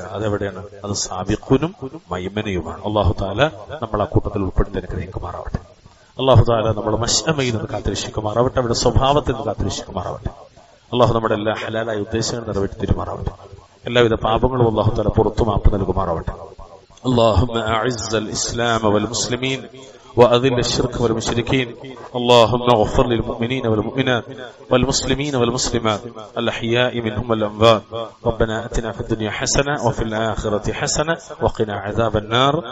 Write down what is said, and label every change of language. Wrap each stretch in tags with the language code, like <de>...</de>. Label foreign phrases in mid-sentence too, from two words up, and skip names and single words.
<ml>അതെവിടെയാണ്? അത് സാബിഖുനും മൈമനയുമാണ്.</ml> <ar>الله تعالى</ar> <ml>നമ്മൾ ആ കൂട്ടത്തിൽ ഉൾപ്പെടുത്തി അനുഗ്രഹിക്കുമാറാവട്ടെ.</ml> <ar>الله تعالى</ar> <ml>നമ്മുടെ മശ്അമയിൽ നിന്ന് കാത്തുരക്ഷിക്കുമാറാവട്ടെ. അവരുടെ സ്വഭാവത്തിൽ നിന്ന് കാത്തുരക്ഷിക്കുമാറാവട്ടെ. അല്ലാഹു നമ്മുടെ എല്ലാ ഹലാലായ ഉദ്ദേശങ്ങൾ നിറവേറ്റി തരുമാറാവട്ടെ. എല്ലാവിധ പാപങ്ങളും</ml> <ar>الله تعالى</ar> <ml>പുറത്തു മാപ്പ് നൽകുമാറാവട്ടെ.</ml> <ar>اللهم أعز الإسلام والمسلمين وأذل الشرك والمشركين. اللهم اغفر للمؤمنين والمؤمنات والمسلمين والمسلمات الأحياء منهم والأموات. ربنا آتنا في الدنيا حسنة وفي الآخرة حسنة وقنا عذاب النار.</ar>